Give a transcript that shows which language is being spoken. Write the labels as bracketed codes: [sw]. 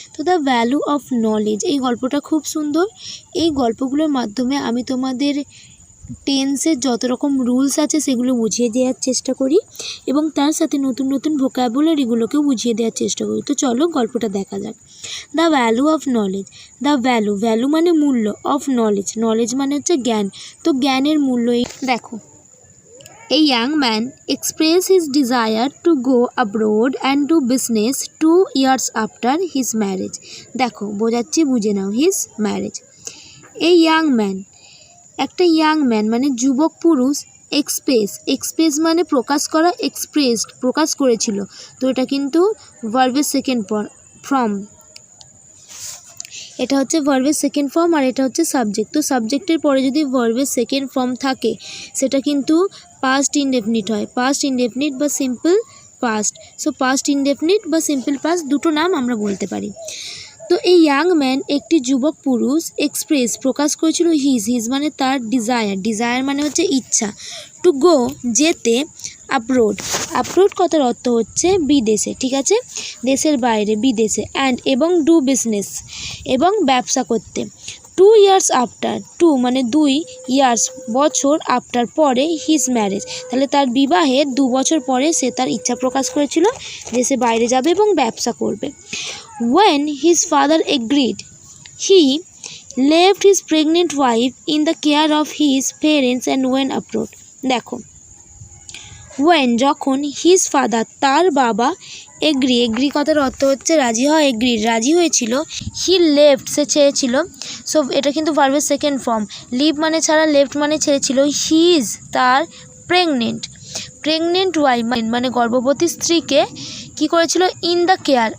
[bn] তো the value of knowledge এই গল্পটা খুব সুন্দর। এই গল্পগুলোর মাধ্যমে আমি তোমাদের টেন্সের যত রকম রুলস আছে সেগুলো বুঝিয়ে দেওয়ার চেষ্টা করি এবং তার সাথে নতুন নতুন ভোকাবুলারিগুলোকেও বুঝিয়ে দেওয়ার চেষ্টা করি। তো চলো গল্পটা দেখা যাক। The value of knowledge. The value মানে মূল্য, অফ নলেজ মানে হচ্ছে জ্ঞান। তো জ্ঞানের মূল্য দেখো। [en] A young man expressed his desire to go abroad and do business 2 years after his marriage. [bn] দেখো বোঝাচ্ছি, বুঝে নাও। [en] his marriage. A young man, [bn] একটা ইয়াং ম্যান মানে যুবক পুরুষ, এক্সপ্রেস মানে প্রকাশ করা, এক্সপ্রেসড প্রকাশ করেছিল। তো এটা কিন্তু ভার্বের সেকেন্ড ফর্ম, এটা হচ্ছে ভার্বের সেকেন্ড ফর্ম আর এটা হচ্ছে সাবজেক্ট। তো সাবজেক্টের পরে যদি ভার্বের সেকেন্ড ফর্ম থাকে সেটা কিন্তু পাস্ট ইনডেফিনিট হয়, পাস্ট ইনডেফিনিট বা simple past. So past indefinite বা সিম্পল পাস্ট দুটো নাম আমরা বলতে পারি। তো এই ইয়াং ম্যান একটি যুবক পুরুষ এক্সপ্রেস প্রকাশ করেছিল হিজ মানে তার ডিজায়ার মানে হচ্ছে ইচ্ছা, টু গো যেতে, আব্রোড কথার অর্থ হচ্ছে বিদেশে, ঠিক আছে, দেশের বাইরে, বিদেশে, অ্যান্ড এবং ডু বিজনেস এবং ব্যবসা করতে। [en] 2 years after, [bn] 2 মানে 2 ইয়ার্স বছর, আফটার পরে, হিজ ম্যারেজ তাহলে তার বিবাহের 2 বছর পরে সে তার ইচ্ছা প্রকাশ করেছিল দেশে বাইরে যাবে এবং ব্যবসা করবে। [en] When his father agreed, he left his pregnant wife in the care of his parents and went abroad. [bn] দেখো, when যখন, [en] his father [bn] তার বাবা, এগ্রি কথার অর্থ হচ্ছে রাজি হয়, রাজি হয়েছিল, [en] he left [bn] সে ছেড়েছিল। সো এটা কিন্তু ভার্বের সেকেন্ড ফর্ম, লিভ মানে ছাড়া, লেফট মানে ছেড়েছিল, হিজ তার প্রেগনেন্ট ওয়াইফ মানে গর্ভবতী স্ত্রীকে কি করেছিল, [en] In the care.